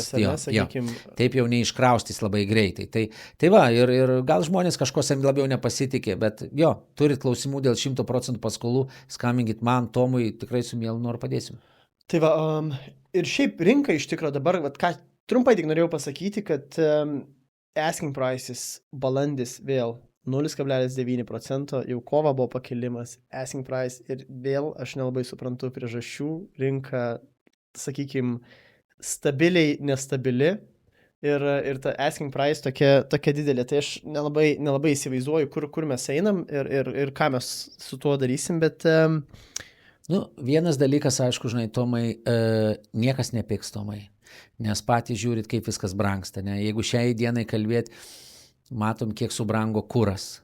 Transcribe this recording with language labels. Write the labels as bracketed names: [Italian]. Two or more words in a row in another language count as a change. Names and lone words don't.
[Lithuanian] Taip jau neiškraustys labai greitai. Tai va, ir gal žmonės kažkos labiau nepasitikė, bet turit klausimų dėl 100% paskolų, skambinkit man, Tomui, tikrai su mielu noru padėsim. Tai va, ir šiaip rinka iš tikro dabar, ką trumpai tik norėjau pasakyti, kad [English] asking prices [Lithuanian] balandis vėl 0,9%, jau kova buvo pakilimas, [English] asking price [Lithuanian] ir vėl aš nelabai suprantu priežasčių, rinka sakykime, stabiliai nestabili ir ta [English] asking price [Lithuanian] tokia didelė. Tai aš nelabai įsivaizduoju, kur mes einam ir ką mes su tuo darysim, bet... Vienas dalykas, aišku, žinai, Tomai, niekas nepiks, Tomai, nes patys žiūrit, kaip viskas brangsta. Ne? Jeigu šiai dienai kalbėti, matom, kiek subrango kuras.